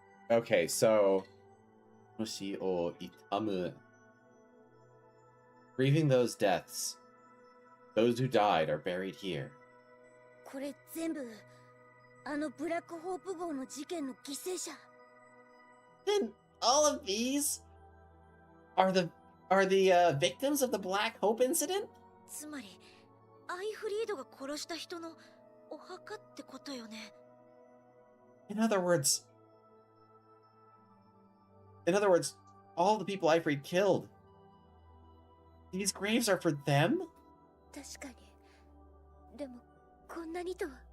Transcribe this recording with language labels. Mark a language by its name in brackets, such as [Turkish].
[English] Okay, so [Japanese] Mushi o itamu. [English] Grieving those deaths. Those who died are buried here. [Japanese] これ全部あのブラックホープ号の事件の犠牲者。 [English] And all of these are the victims of the Black Hope incident? [Japanese] つまりアイフリードが殺した人のお墓ってことよね。 [English] In other words, all the people Ifrid killed. These graves are for them? [Japanese] 確かに。でもこんなにとは。